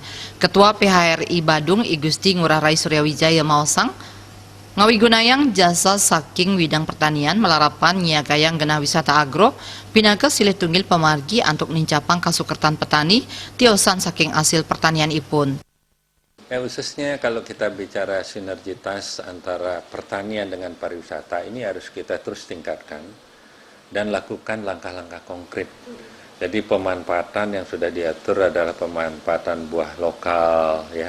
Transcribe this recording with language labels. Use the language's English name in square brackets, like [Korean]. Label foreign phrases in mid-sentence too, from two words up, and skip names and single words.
[Balinese] Ketua PHRI Badung I Gusti Ngurah Rai Suryawijaya mawasang ngawigunayang jasa saking widang pertanian melarapan nyiagayang genah wisata agro pinaka silih tunggil pemargi untuk nincapang kasukertan petani tiosan saking hasil pertanian ipun. [Indonesian] Ya, khususnya kalau kita bicara sinergitas antara pertanian dengan pariwisata ini harus kita terus tingkatkan dan lakukan langkah-langkah konkret. Jadi pemanfaatan yang sudah diatur adalah pemanfaatan buah lokal, ya.